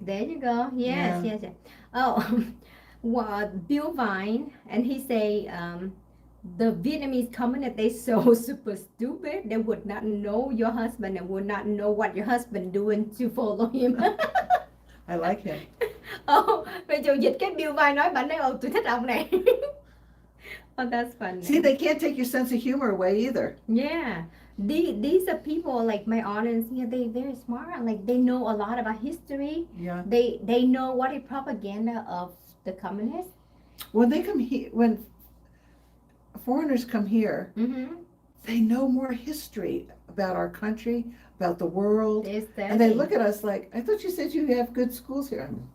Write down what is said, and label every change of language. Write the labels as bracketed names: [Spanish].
[English] There you go. Yes. Oh, well, Bill Vine, and he say, the Vietnamese communist, they so super stupid. They would not know your husband and would not know what your husband doing to follow him. I like him. [Vietnamese] Rachel dịch cái Bill Vai nói, bạn nói tôi thích ông này. [English] Oh, that's funny. See, they can't take your sense of humor away either. Yeah. These are people like my audience here. They very smart. Like they know a lot about history. Yeah. They know what is propaganda of the communists. When they come here, when foreigners come here, they know more history about our country, about the world, and they look at us like, I thought you said you have good schools here.